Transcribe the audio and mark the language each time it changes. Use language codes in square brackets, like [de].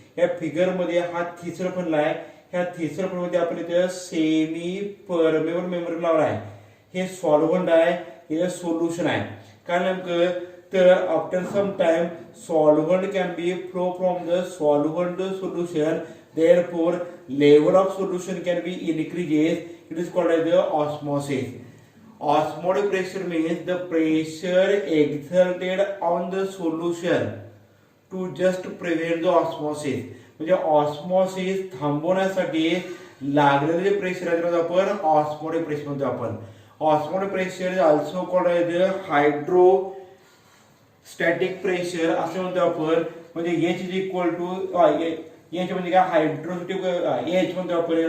[mr] या फिगर मध्ये हा थिसर फंड आहे. ह्या थिसर फंड मध्ये आपण इथे सेमी परमेबल मेम्ब्रेन लावला आहे. हे सॉल्व्हंट आहे, हे सोल्युशन आहे. काय नेमकं तर [en] After some time solvent can be flow from the solvent solution therefore level of solution can be increases. It is called as the osmosis. Osmotic pressure means the pressure exerted on the solution to just prevent the osmosis. [mr] म्हणजे osmosis थांबवण्यासाठी लागलेले जे pressure आहे त्याला आपण osmotic pressure म्हणतो आपण. [en] osmotic pressure is also called as hydrostatic pressure [mr] असे म्हणतो आपण. म्हणजे H [en] is equal to [mr] H म्हणजे काय हायड्रोस्टॅटिक H म्हणतो आपण.